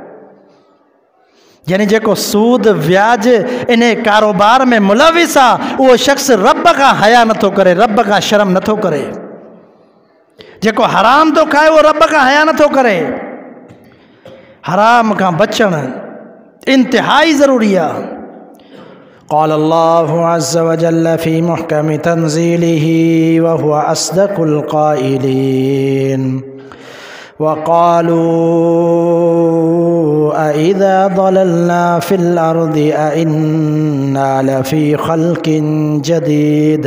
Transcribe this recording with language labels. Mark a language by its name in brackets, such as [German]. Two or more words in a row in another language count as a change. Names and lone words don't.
[Sindhi] यानी जेको सूद व्याज इन कारोबार में मुलविस आहे उहो शख़्स रब खां हया नथो करे, रब खां शर्म नथो करे। जेको हराम थो खाए उहो रब खां हया नथो करे। हराम खां बचण इंतिहाई ज़रूरी आहे। [Arabic] قال الله عز وجل في محكم تنزيله وهو أصدق القائلين وقالوا أإذا ضللنا في الأرض أإنا لفي خلق جديد